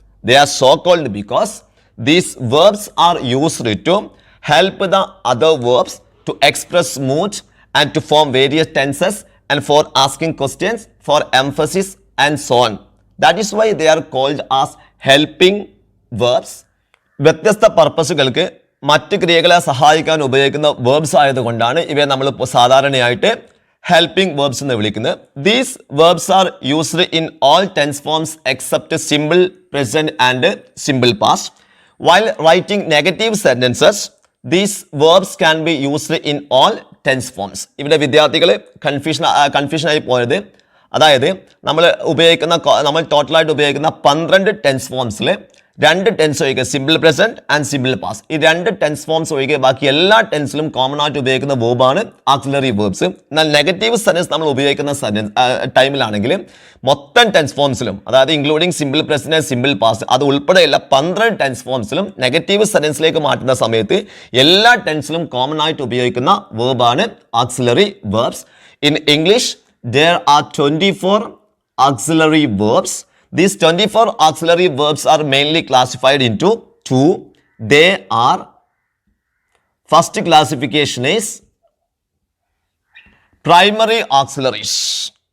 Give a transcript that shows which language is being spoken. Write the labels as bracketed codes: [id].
[en] They are so called because these verbs are used to help the other verbs to express mood and to form various tenses and for asking questions, for emphasis and so on. That is why they are called as helping verbs. [ml] വ്യത്യസ്ത പർപ്പസുകൾക്ക് മറ്റ് ക്രിയകളെ സഹായിക്കാൻ ഉപയോഗിക്കുന്ന verbs ആയതുകൊണ്ടാണ് ഇവയെ നമ്മൾ സാധാരണയായിട്ട് helping verbs എന്ന് വിളിക്കുന്നത്. [en] These verbs are used in all tense forms except simple present and simple past. While writing negative sentences these verbs can be used in all tense forms. [ml] ഇവിടെ വിദ്യാർത്ഥികൾ കൺഫ്യൂഷനായി പോയത്, അതായത് നമ്മൾ ടോട്ടലായിട്ട് ഉപയോഗിക്കുന്ന 12 ടെൻസ് ഫോംസിൽ 2 ടെൻസ് ഒഴികെ simple present and simple past, ഈ 2 tense forms ഒഴികെ ബാക്കി എല്ലാ ടെൻസിലും കോമൺ ആയിട്ട് ഉപയോഗിക്കുന്ന വേർബാണ് ആക്സിലറി വേർബ്സ്. എന്നാൽ നെഗറ്റീവ് സെന്റൻസ് നമ്മൾ ഉപയോഗിക്കുന്ന ടൈമിലാണെങ്കിൽ മൊത്തം ടെൻസ് ഫോംസിലും, അതായത് [en] including simple present and simple past, [ml] അത് ഉൾപ്പെടെയുള്ള 12 ടെൻസ് ഫോംസിലും നെഗറ്റീവ് സെന്റൻസിലേക്ക് മാറ്റുന്ന സമയത്ത് എല്ലാ ടെൻസിലും കോമൺ ആയിട്ട് ഉപയോഗിക്കുന്ന വേർബാണ് axillary verbs. [en] In English there are 24 auxiliary verbs. These 24 auxiliary verbs are mainly classified into 2. They are, first classification is primary auxiliaries.